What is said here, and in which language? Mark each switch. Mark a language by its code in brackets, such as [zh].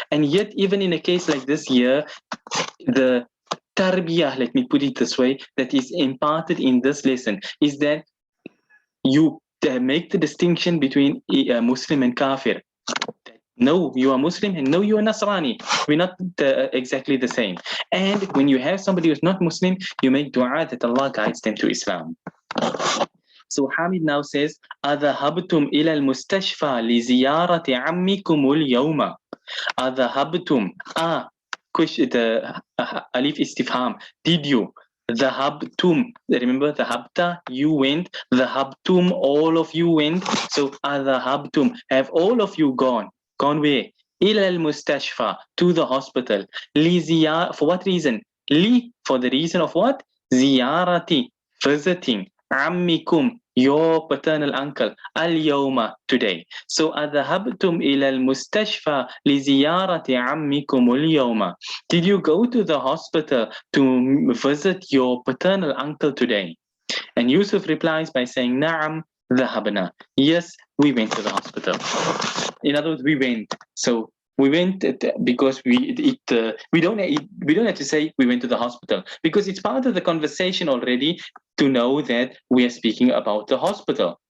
[en] And yet, even in a case like this here, the tarbiyah, let me put it this way, that is imparted in this lesson is that you make the distinction between Muslim and Kafir. No, you are Muslim, and no, you are Nasrani. We're not exactly the same. And when you have somebody who's not Muslim, you make dua that Allah guides them to Islam. So Hamid now says, [ar] أذهبتم إلى المستشفى لزيارة عمكم اليوم. [en] أذهبتم. Question, the alif istifham. Did you? [ar] Dhahabtum. [en] Remember, dhahabta, you went. Dhahabtum, all of you went. So adhahabtum, have all of you gone? Gone where? Ila al-mustashfa, to the hospital. Li for what reason? Li, for the reason of what? Ziyarati, visiting. Ammikum, your paternal uncle اليوم today. [ar] So أذهبتم إلى المستشفى لزيارة عمكم اليوم. [en] Did you go to the hospital to visit your paternal uncle today? And Yusuf replies by saying [ar] نعم ذهبنا. [en] Yes, we went to the hospital. In other words, we went. So we went because we don't have to say we went to the hospital, because it's part of the conversation already to know that we are speaking about the hospital.